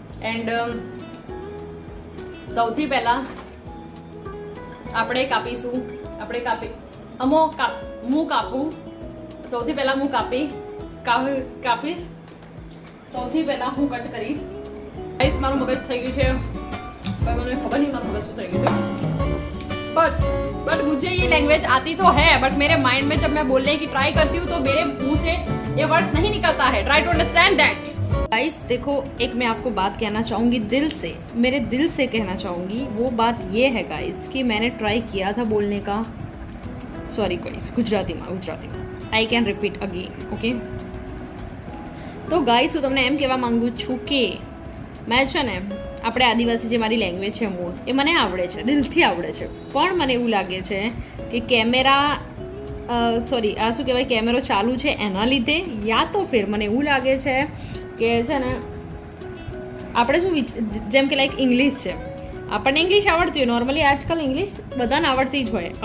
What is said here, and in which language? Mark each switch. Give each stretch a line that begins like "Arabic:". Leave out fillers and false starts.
Gujarati: And સૌથી પહેલા સૌથી પહેલા હું કાપીશ. સૌથી પહેલા હું કટ કરીશ. ગાઈસ, મારું મગજ થઈ ગયું છે, પણ મને ખબર નહીં મારું મગજ શું થઈ ગયું છે.
Hindi: बट मुझे ये लैंग्वेज आती तो है, बट मेरे माइंड में जब मैं बोलने की ट्राई करती हूँ तो मेरे मुंह से ये वर्ड्स नहीं निकलता है.
English: Try to understand that.
Hindi: Guys देखो, एक मैं आपको बात कहना चाहूँगी दिल से, मेरे दिल से कहना चाहूँगी. वो बात ये है गाइस कि मैंने ट्राई किया था बोलने का. सॉरी गाइस, गुजराती में
English: I can repeat again, okay.
Hindi: तो गाइस
Gujarati: હું તમને એમ કહેવા માંગુ છું કે મેં છે ને આપણે આદિવાસી જે મારી લેંગ્વેજ છે મૂળ, એ મને આવડે છે, દિલથી આવડે છે. પણ મને એવું લાગે છે કે કેમેરો ચાલુ છે એના લીધે,
Hindi: યા તો ફિર
Gujarati: મને એવું લાગે છે કે છે ને આપણે શું જેમ કે લાઈક ઇંગ્લિશ છે, આપણને ઇંગ્લિશ આવડતી હોય નોર્મલી, આજકાલ ઇંગ્લિશ બધાને આવડતી જ હોય.